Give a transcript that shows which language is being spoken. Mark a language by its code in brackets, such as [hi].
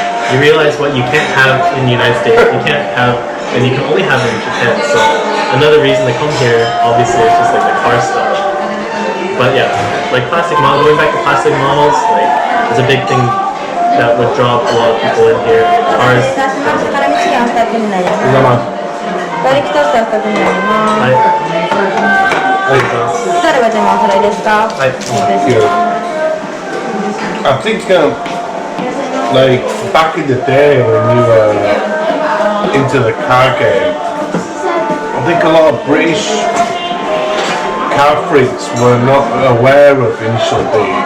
[en] You realize what you can't have in the United States. You can't have, and you can only have it in Japan. So another reason to come here, obviously, is just like the car stuff. But yeah, like plastic models, going back to plastic models, like it's a big thing that would draw a lot of people in here. Cars. [ja] 辛味チキンお二つになります。ガーリックトーストお二つになります。ザルは全部お揃いですか？はい。 [en] I think like back in the day when you were into the car game, I think a lot of British car freaks were not aware of Initial D.